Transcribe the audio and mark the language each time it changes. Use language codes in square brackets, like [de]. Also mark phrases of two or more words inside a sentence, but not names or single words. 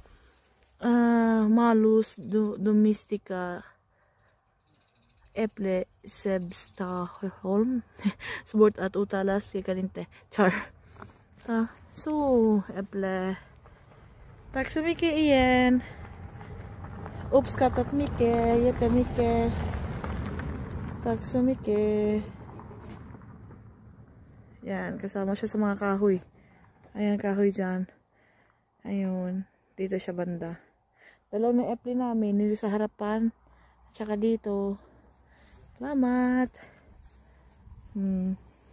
[sv] Malus domestica äpple Säbstaholm. Svårt att uttalas, jag kan inte. Så, äpple. Tack så mycket igen. Uppskattat mycket, jättemycket. Tack så mycket. [tl] Yan, kasama siya sa mga kahoy. Ayan, kahoy dyan. Ayun, dito siya banda. Dalaw na apple namin, dito sa harapan. At saka dito. Salamat.